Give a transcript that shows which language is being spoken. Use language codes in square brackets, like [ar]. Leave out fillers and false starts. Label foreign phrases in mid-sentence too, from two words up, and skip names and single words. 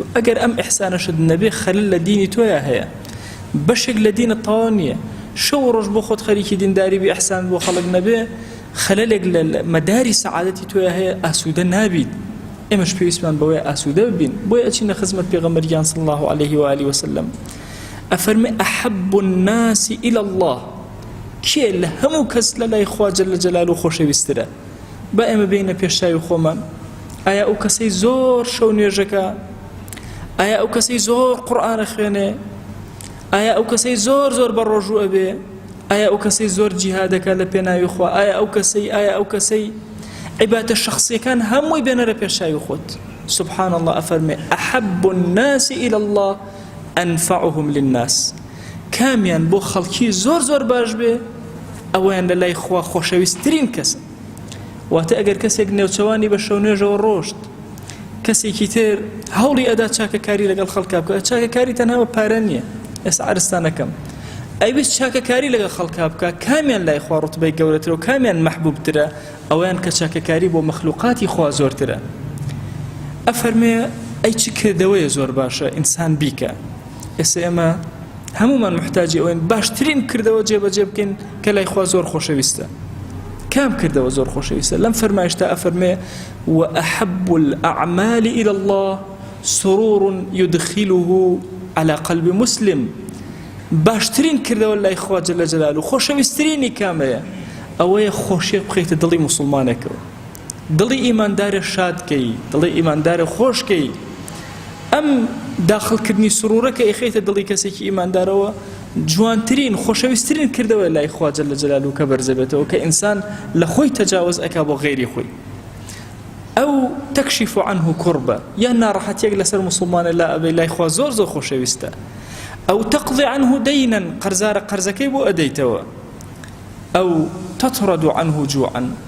[ckb] ئەگەر ئەم ئیحسانەشت نەبێ خەلل لە دینی تۆیە هەیە، بەشێک لە دینت تەواو نییە. شەو ڕۆژ بۆ خۆت خەریکی دینداری بی ئیحسان بۆ خەڵک نەبێ، خەلەلێک لە مەداری سەعادەتی تۆیە هەیە، ئاسوودە نابیت. ئێمەش پێویستمان بەوەی ئاسوودە ببین. بۆیە ئەچینە خزمەت پێغەمبەریان [ar] صلی الله عليه و آله وسلم. ئەفەرمێ ئەحەب الناس إلى الله. [ckb] کێ لە هەموو کەس لە لای خوا [ar] جەل جەلاله [ckb] خۆشەویستترە؟ با ئێمە بینە پێشچاوی خۆمان. ئایا ئەو کەسەی زۆر شەو نوێژەکە؟ ئایا ئەو کەسەی زۆر قورئانە خوێنێ؟ ئایا ئەو کەسەی زۆر زۆر بە ڕۆژوو ئەبێ؟ ئایا ئەو کەسەی زۆر جیهادەکە لە پێناوی خوا؟ ئایا ئەو کەسەی عیبادە شەخسیەکان هەمووی بێنەرە پێشچاوی خۆت؟ [ar] سبحان الله. [ckb] ئەفەرمێ [ar] ئەحەب الناس إلى الله أنفعهم للناس. [ckb] کامیان بۆ خەڵکی زۆر زۆر باش بێ، ئەویان لە لای خوا خۆشەویستترین کەسە. واتە ئەگەر کەسێک نێوچەوانی بە شەو نوێژەوە ڕۆشت، کەسێکی تر هەوڵی ئەدا چاکەکاری لەگەڵ خەڵکا بکە، چاکەکاری تەنها بە پارە نییە. ئێستا عەرزتانەکەم ئەیویست چاکەکاری لەگەڵ خەڵکا بکە، کامیان لای خوا ڕوتبەی گەورەترە و کامیان مەحبوبترە؟ ئەویان کە چاکەکاری بۆ مەخلوقاتی خوا زۆرترە. ئەفەرمێ ئەی چ کردەوەیە زۆر باشە ئینسان بیکە. ئێستا ئێمە هەمومان محتاجی ئەوەین باشترین کردەوە جێبەجێ بکەین کە لای خوا زۆر خۆشەویستە. كام كردوا وزور خوشويسة لم فرمايشتا أفرمي [ar] وأحب الأعمال إلى الله سرور يدخله على قلب مسلم [ckb] باشترین کردەوە لای خوا جەل جەلاله خۆشەویستترینی کامەیە ئەوەیە خۆشیە بخەیتە دڵی موسڵمانێکەوە دڵی ئیماندارە شادکەی دڵی ئیماندارە خۆشکەی ئەم داخڵکردنی سروورەکە ئەخەیتە دڵی کەسێکی ئیماندارەوە جوانترین خۆشەویستترین کردەوە لای خوا [ar] جەل جەلاله [ckb] کە بەرزەبێتەوە کە ئینسان لە خۆی تەجاوز ئەکا بۆ غەیری خۆی ئەو [ar] تەکشیف عنه [ckb] کوڕبە یان ناڕەحەتیەک لەسەر موسڵمانە لا ئەبێ لای خوا زۆر زۆر خۆشەویستە ئەو [ar] تەقضی عنه دەینەن [ckb] قەرزەکەی بۆ ئەدەیتەوە ئەو [ar] تەطرد عنه جوعا